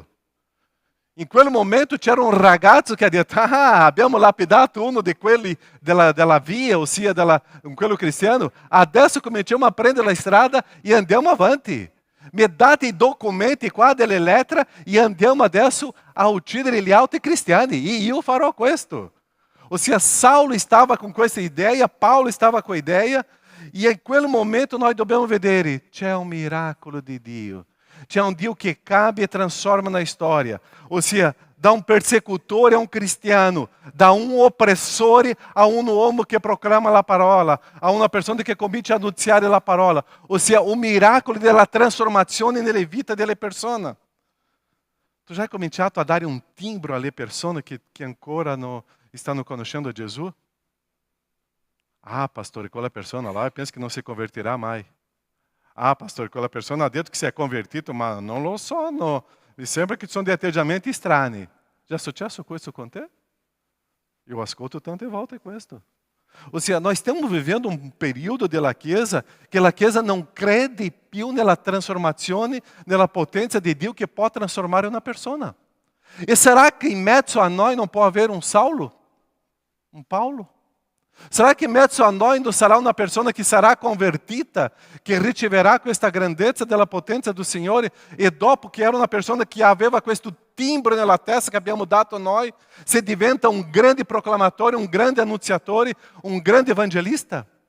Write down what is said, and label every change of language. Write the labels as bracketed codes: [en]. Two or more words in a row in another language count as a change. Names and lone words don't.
[it] In quel momento c'era un ragazzo che ha detto: abbiamo lapidato uno di quelli della via, ossia quello cristiano, adesso cominciamo a prendere la strada e andiamo avanti. Mi date i documenti qua delle lettere e andiamo adesso a uccidere gli altri cristiani, e io farò questo. Ossia, Saulo [pt] estava com [it] questa ideia, Paulo [pt] estava com a ideia, e em [it] quel momento nós dobbiamo vedere, c'è un miracolo di Dio. C'è un Dio che cambia e [pt] transforma na história. [it] Ossia, da um persecutore a um cristiano, da um opressore a um uomo che proclama la parola, a una persona che comincia a annunziare la parola. Ossia, o miracolo della trasformazione nelle vite delle persone. Tu já hai cominciato a dare un timbro alle persone che ancora non stanno conoscendo Gesù? [pt] Ah, pastor, [it] quella persona [pt] lá, eu penso que não se converterá mais. Ah, pastor, [it] quella persona ha detto che si è convertito, ma non lo so, no. Mi sembra che ci sono dei atteggiamenti strani. Già è successo questo con te? Io ascolto tante volte questo. Ossia, nós stiamo vivendo un periodo della Chiesa che la Chiesa non crede più nella trasformazione, nella potenza di Dio che può trasformare una persona. E será che in mezzo a noi non può avere un Saulo? Un Paulo? [pt] Será que [it] in mezzo a noi non sarà una persona che sarà convertita, che riceverà questa grandezza della potenza do Signore, e dopo che era una persona che aveva questo timbro nella testa che abbiamo dato a noi, se diventa un grande proclamatore, un grande annunziatore, un grande evangelista?